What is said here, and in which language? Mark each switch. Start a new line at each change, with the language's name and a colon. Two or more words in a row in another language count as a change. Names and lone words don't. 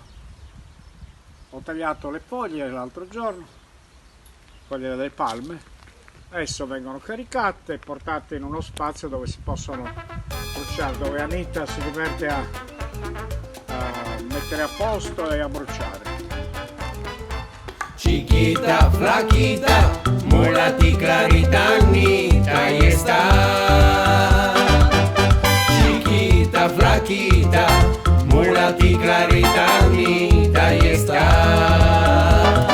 Italian: Ho tagliato le foglie l'altro giorno, foglie delle palme, adesso vengono caricate e portate in uno spazio dove si possono bruciare, dove Anita si diverte a mettere a posto e a bruciare.
Spanish: Chiquita, flaquita, mulati clarita, Anita, ahí está. Chiquita, flaquita, mulati clarita, Anita, ahí está.